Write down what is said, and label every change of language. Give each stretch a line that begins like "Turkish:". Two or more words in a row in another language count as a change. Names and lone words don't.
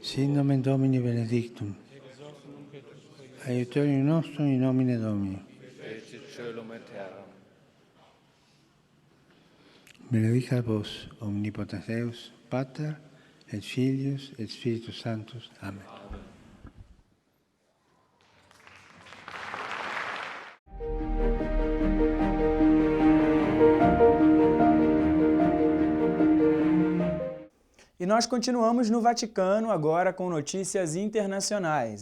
Latin: Sin nomen Domini benedictum. Aiutorium nostrum in nomine Domini. fecit caelum et terram. Benedicat vos omnipotens Deus, Pater, et Filius, et Spiritus Sanctus. Amen.
Portuguese: E nós continuamos no Vaticano agora com notícias internacionais.